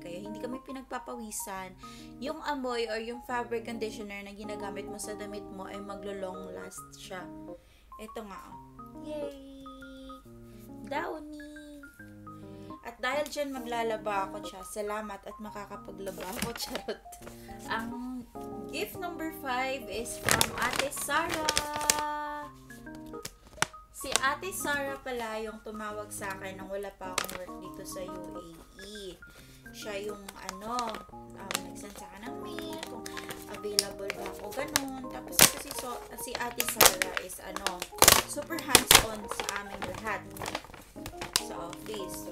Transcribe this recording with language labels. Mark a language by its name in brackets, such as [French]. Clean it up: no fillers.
[Filipino] Kaya hindi kami pinagpapawisan. Yung amoy or yung fabric conditioner na ginagamit mo sa damit mo ay maglo-long last siya. Ito nga. Yay! Downy! At dahil dyan maglalaba ako siya. Salamat at makakapaglaba ako. Charot. Ang [English] Gift number 5 is from Ate Sarah. [Filipino] Si Ate Sarah pala yung tumawag sa akin nang wala pa akong work dito sa UAE. Siya yung nagsend sa akin ng mail kung available ba ako, ganun. Tapos kasi si Ate Sarah [English] is super hands-on [Filipino] sa aming lahat sa office.